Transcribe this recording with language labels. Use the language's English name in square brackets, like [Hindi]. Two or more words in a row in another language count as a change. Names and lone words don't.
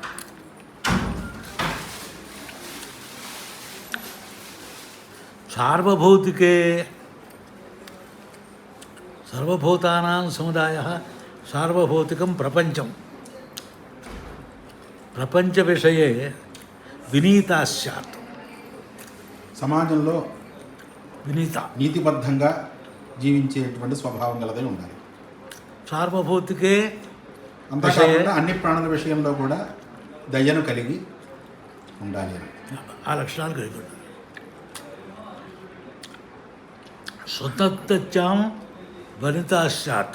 [Sanskrit] सार्वभौतिके सर्वभूतानां समुदायः सार्वभौतिकं प्रपंचं प्रपंच विषये विनीता स्यात्। [Telugu] సమాజంలో వినీత నీతిబద్ధంగా జీవించేటువంటి స్వభావం గలదై ఉండాలి. సార్వభౌతికే అంతేకాకుండా అన్ని ప్రాణుల విషయంలో కూడా దయను కలిగి ఉండాలి. ఆ లక్షణాలు కలిగి ఉండాలి. [Sanskrit] స్వతంత్రం వనితా స్యాత్